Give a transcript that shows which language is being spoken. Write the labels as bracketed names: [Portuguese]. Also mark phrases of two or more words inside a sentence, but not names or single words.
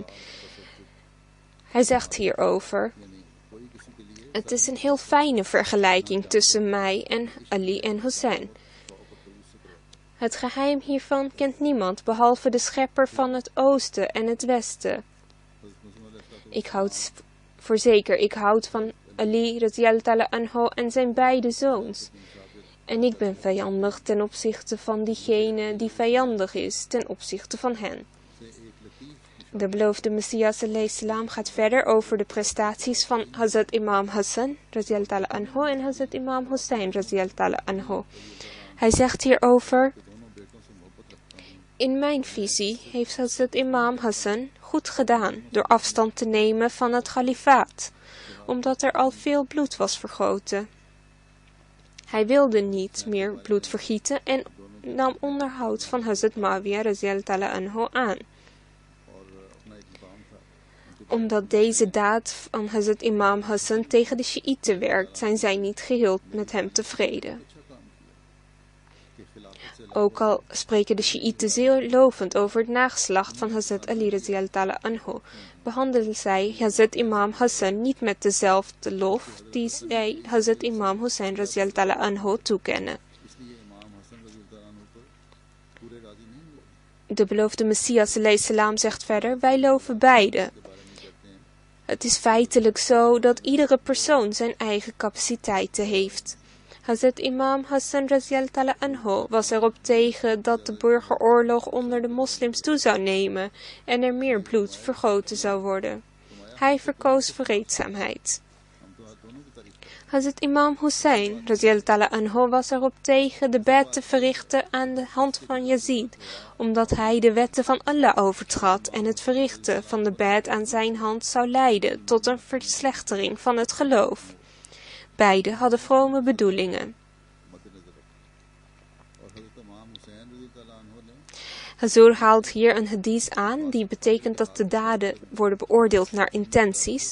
[Dutch] Hij zegt hierover: het is een heel fijne vergelijking tussen mij en Ali en Hussein. Het geheim hiervan kent niemand behalve de schepper van het oosten en het westen. Ik houd van Ali [Arabic] رضي الله تعالى عنه [Dutch] en zijn beide zoons. En ik ben vijandig ten opzichte van diegene die vijandig is ten opzichte van hen. De beloofde Messias [Arabic] عليه السلام [Dutch] gaat verder over de prestaties van Hazrat Imam Hassan [Arabic] رضي الله تعالى عنه [Dutch] en Hazrat Imam Hussein [Arabic] رضي الله تعالى عنه. [Dutch] Hij zegt hierover: in mijn visie heeft Hazrat Imam Hassan goed gedaan door afstand te nemen van het kalifaat, omdat er al veel bloed was vergoten. Hij wilde niet meer bloed vergieten en nam onderhoud van Hazrat Muawiyah [Arabic] رضي الله تعالى عنه [Dutch] aan. Omdat deze daad van Hazrat Imam Hassan tegen de Shiiten werkt, zijn zij niet geheel met hem tevreden. Ook al spreken de Shiiten zeer lovend over het nageslacht van Hazrat Ali [Arabic] رضي الله تعالى عنه, [Dutch] behandelen zij Hazrat Imam Hassan niet met dezelfde lof die zij Hazrat Imam Hussein [Arabic] رضي الله تعالى عنه [Dutch] toekennen. De beloofde Messias [Arabic] عليه السلام [Dutch] zegt verder: wij loven beide. Het is feitelijk zo dat iedere persoon zijn eigen capaciteiten heeft. Hazrat Imam Hassan [Arabic] رضي الله تعالى عنه [Dutch] was erop tegen dat de burgeroorlog onder de moslims toe zou nemen en er meer bloed vergoten zou worden. Hij verkoos vreedzaamheid. Hazrat Imam Hussein [Arabic] رضي الله تعالى عنه [Dutch] was erop tegen de bed te verrichten aan de hand van Yazid, omdat hij de wetten van Allah overtrad en het verrichten van de bed aan zijn hand zou leiden tot een verslechtering van het geloof. Beide hadden vrome bedoelingen. Hazur haalt hier een hadith aan die betekent dat de daden worden beoordeeld naar intenties.